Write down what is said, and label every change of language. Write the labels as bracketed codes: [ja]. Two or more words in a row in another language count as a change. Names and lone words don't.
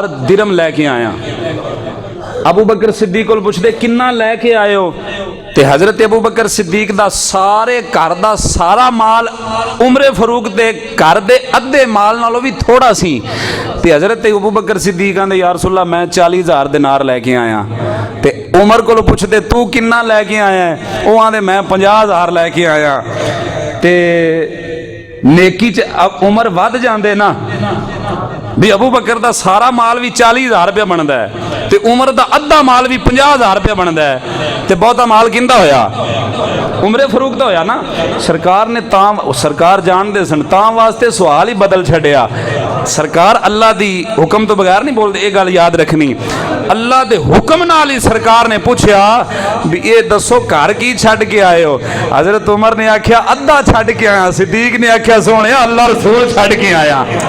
[pa] درم لے کے آیا ابو بکر صدیق کو پوچھ دے کنا لے کے آئے ہو تے حضرت ابو بکر صدیق دا سارے گھر دا سارا مال عمر فاروق دے گھر دے ادھے مال نالوں بھی تھوڑا سی تے حضرت ابو بکر صدیق آندے [ar] یا رسول اللہ [pa] میں 40,000 دینار لے کے آیا تے عمر کو پوچھ دے تو کنا لے کے آیا ہے وہ آندے میں 50,000 لے کے آیا تے نیکی عمر ود جاندے نا بھی ابو بکر دا سارا مال بھی 40,000 روپیہ بندا ہے تے عمر دا ادھا مال بھی 50,000 روپیہ بندا ہے تے بہتا مال کیندا ہویا عمر فاروق دا ہویا نا سرکار نے سرکار جان دے سن تاں واسطے سوال ہی بدل چھڑیا سرکار اللہ دی حکم تو بغیر نہیں بول دے یہ گل یاد رکھنی اللہ دے حکم نال ہی سرکار نے پوچھیا بھی اے دسو گھر کی چھڑ کے آئے ہو حضرت عمر نے آکھیا ادھا چھڑ کے آیا صدیق نے آکھیا سونے اللہ رسول چھڑ کے آیا